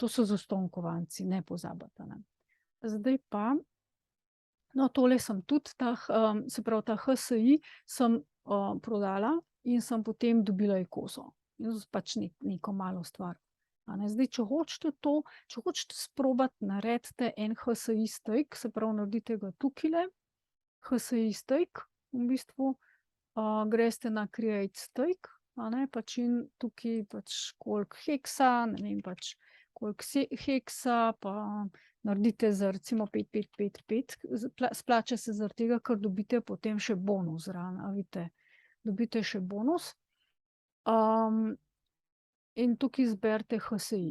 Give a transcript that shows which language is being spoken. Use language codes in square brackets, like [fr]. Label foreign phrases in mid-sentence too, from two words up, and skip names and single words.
[sl] To so zastonj kovanci, ne pozabiti, a ne. Zdaj pa, no, tole sem tudi, se pravi, ta HSI sem, prodala in sem potem dobila ikoso. In pač neko malo stvar, a ne. Zdaj, če hočete sprobati, naredite en HSI steak, se pravi, naredite ga tukajle, HSI steak, v bistvu, greste na Create steak, a ne, pač in tukaj pač koliko heksa, ne vem, pač koliko heksa, pa naredite za recimo 5, 5, 5, 5, splača se zaradi tega, ker dobite potem še bonus zraven, a vidite. Dobite še bonus. In tukaj izberite HSI.